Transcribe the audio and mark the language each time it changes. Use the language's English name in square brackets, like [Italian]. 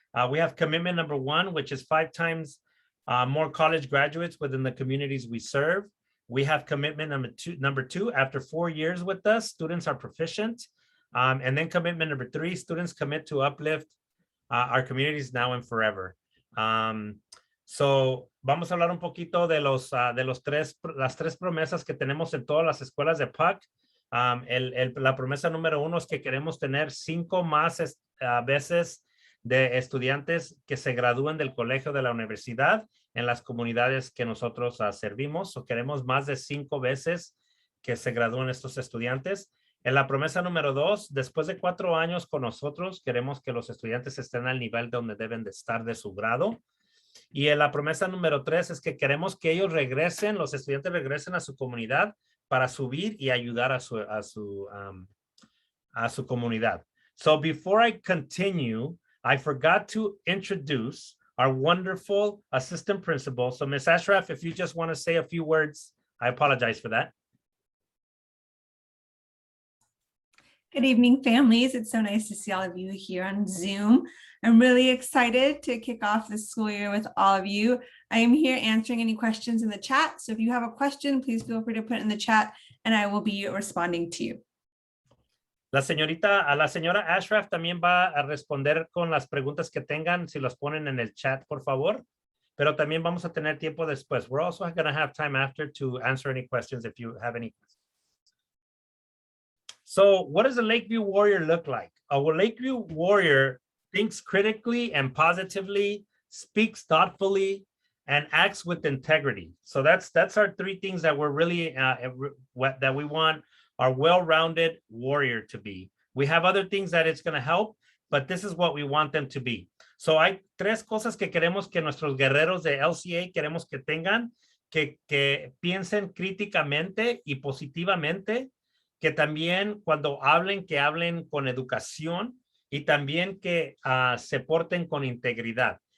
[English] We have commitment number 1, which is 5 times more college graduates within the communities we serve. We have commitment number two, after 4 years with us, students are proficient. And then commitment number 3, students commit to uplift our communities now and forever. [Spanish] So vamos a hablar un poquito de las 3 promesas que tenemos en todas las escuelas de PUC. La promesa número 1 es que queremos tener 5 más veces de estudiantes que se gradúen del colegio de la universidad en las comunidades que nosotros servimos. O queremos más de 5 veces que se gradúen estos estudiantes. En la promesa número 2, después de 4 años con nosotros, queremos que los estudiantes estén al nivel donde deben de estar de su grado. Y en la promesa número 3 es que queremos que ellos regresen, los estudiantes regresen a su comunidad para subir y ayudar a su comunidad. [English] So before I continue, I forgot to introduce our wonderful assistant principal. So Ms. Ashraf, if you just want to say a few words, I apologize for that. Good evening, families. It's so nice to see all of you here on Zoom. I'm really excited to kick off the school year with all of you. I am here answering any questions in the chat. So if you have a question, please feel free to put it in the chat and I will be responding to you. [Spanish] La señora Ashraf también va a responder con las preguntas que tengan, si los ponen en el chat, por favor. Pero también vamos a tener tiempo después. [English] We're also going to have time after to answer any questions if you have any questions. So what does a Lakeview Warrior look like? A Lakeview Warrior thinks critically and positively, speaks thoughtfully, and acts with integrity. So that's our 3 things that we're really, that we want our well-rounded warrior to be. We have other things that it's going to help, but this is what we want them to be. [Spanish] So hay 3 cosas que queremos que nuestros guerreros de LCA queremos que tengan, que piensen críticamente y positivamente, que también cuando hablen, que hablen con educación y también que se porten con integridad.